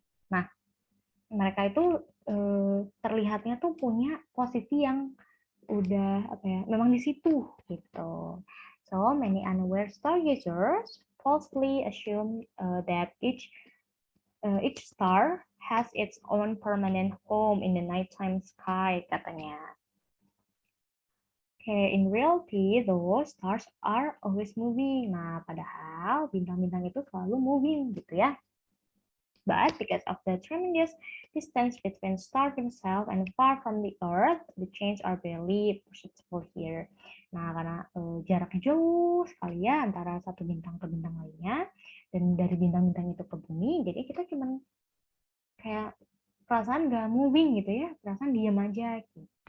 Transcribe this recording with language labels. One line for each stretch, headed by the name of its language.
Indonesian: Nah, mereka itu terlihatnya tuh punya posisi yang udah apa ya, memang di situ gitu.
English: So many unaware stargazers falsely assume that each star has its own permanent home in the nighttime sky,
Indonesian: katanya.
English: Okay, in reality, those stars are always moving.
Indonesian: Nah, padahal bintang-bintang itu selalu moving gitu ya.
English: But because of the tremendous distance between stars themselves and far from the Earth, the change are barely perceptible here.
Indonesian: Nah, karena jaraknya jauh sekali ya antara satu bintang ke bintang lainnya, dan dari bintang-bintang itu ke bumi, jadi kita cuma kayak perasaan nggak moving gitu ya, perasaan diam aja gitu.